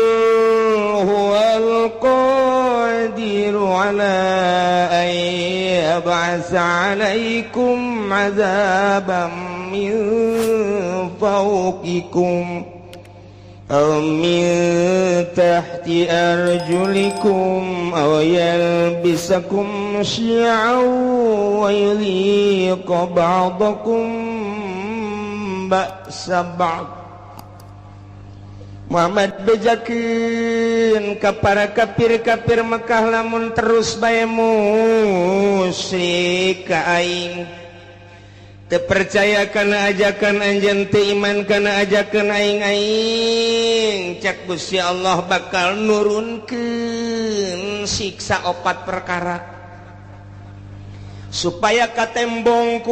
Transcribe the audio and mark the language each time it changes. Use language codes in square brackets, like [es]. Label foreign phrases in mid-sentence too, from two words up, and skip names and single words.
[ar] هو القادر على أن يبعث عليكم عذابا من فوقكم أو من تحت أرجلكم أو يلبسكم شيعا ويذيق بعضكم بأس بعض. [su] Muhammad bejakeun ka para kafir-kafir Mekah lamun terus bae musyrik ka aing. Terpercaya kana ajakan anjeun teu iman kana ajakan aing cak Gusti Allah bakal nurunkeun siksa 4 perkara supaya katembong ku